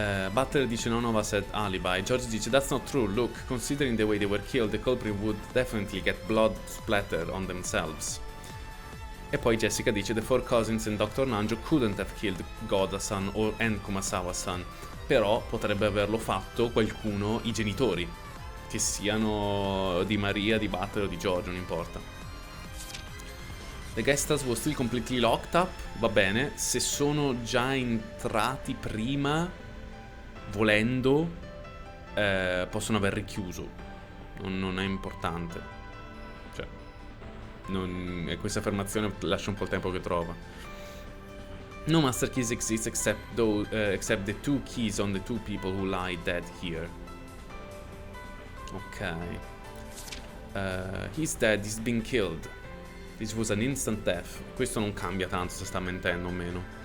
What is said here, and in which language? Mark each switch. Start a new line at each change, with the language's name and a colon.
Italian: Butler dice
English: none of us had alibi.
Italian: George dice
English: that's not true. Look, considering the way they were killed, the culprit would definitely get blood splatter on themselves.
Italian: E poi Jessica dice
English: the four cousins and Dr. Nanjo couldn't have killed Goda-san and Kumasawa-san.
Italian: Però potrebbe averlo fatto qualcuno, i genitori, che siano di Maria, di Butler o di George, non importa.
English: The guest house was still completely locked up.
Italian: Va bene, se sono già entrati prima, volendo, possono aver richiuso. Non è importante. Cioè, questa affermazione lascia un po' il tempo che trova.
English: No master keys exist except the two keys on the two people who lie dead here. Ok. He's dead, he's been killed. This was an instant death.
Italian: Questo non cambia tanto se sta mentendo o meno.